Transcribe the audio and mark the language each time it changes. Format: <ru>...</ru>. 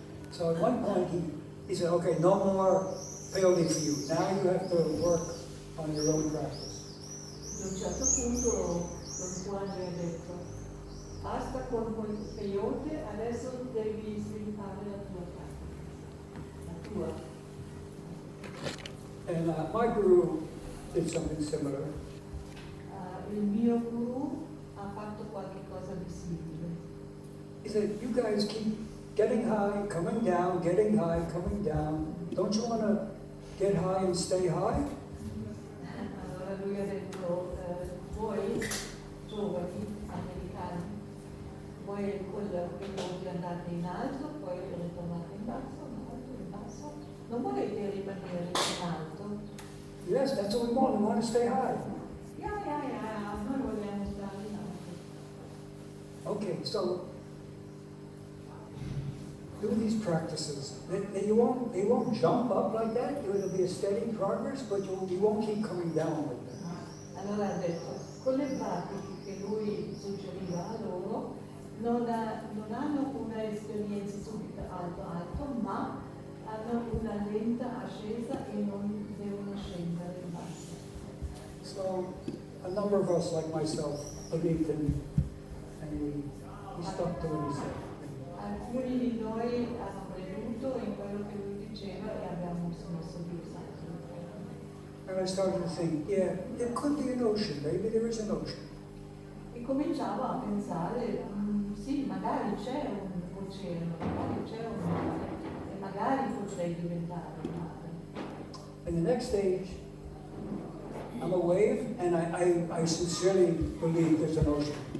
<en>So at one point he said, okay, no more peyote for you. Now you have to work on your own practice.</en> <it>A un certo punto Don Juan gli ha detto, basta con quel peyote, adesso devi sviluppare la tua pratica.</it> <en>And my guru did something similar.</en> <it>Il mio guru ha fatto qualche cosa di simile.</it> <en>He said, you guys keep getting high, coming down, getting high, coming down. Don't you want to get high and stay high?</en> <it>Allora lui ha detto, voi giovani americani, voi quello che andate in alto, poi ritornate in basso, non volete rimanere in alto?</it> <en>Yes, that's what we want. We want to stay high.</en> <it>Noi vogliamo stare in alto.</it> <en>Okay, so do these practices. You won't jump up like that. It'll be a steady progress, but you won't keep coming down like that.</en> <it>Allora ha detto, con le pratiche che lui suggeriva a loro, non hanno una esperienza subito alto, ma hanno una lenta ascesa e non devono scendere in basso.</it> <en>So a number of us, like myself, believed in, and we stuck to what he said.</en> <it>Alcuni di noi hanno creduto in quello che lui diceva e abbiamo smesso di usarlo.</it> <en>And I started to think, yeah, there could be an ocean. Maybe there is an ocean.</en> <it>E cominciavo a pensare, sì, magari c'è un oceano, magari c'è un mare, e magari potrei diventare un mare.</it> <en>In the next stage, I'm a wave, and I sincerely believe there's an ocean.</en>